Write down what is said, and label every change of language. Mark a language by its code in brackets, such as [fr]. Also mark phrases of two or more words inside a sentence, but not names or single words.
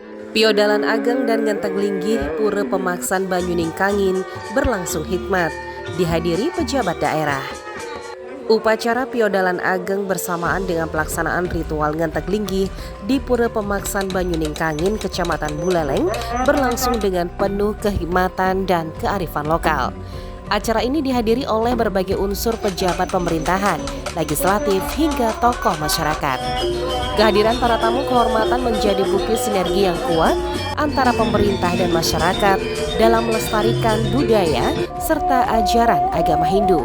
[id] Piodalan Ageng dan Genteng Linggih Pura Pemaksan Banyuning Kangin berlangsung hikmat, dihadiri pejabat daerah. Upacara Piodalan Ageng bersamaan dengan pelaksanaan ritual Genteng Linggih di Pura Pemaksan Banyuning Kangin, Kecamatan Buleleng, berlangsung dengan penuh kehikmatan dan kearifan lokal. Acara ini dihadiri oleh berbagai unsur pejabat pemerintahan, legislatif, hingga tokoh masyarakat. Kehadiran para tamu kehormatan menjadi bukti sinergi yang kuat antara pemerintah dan masyarakat dalam melestarikan budaya serta ajaran agama Hindu.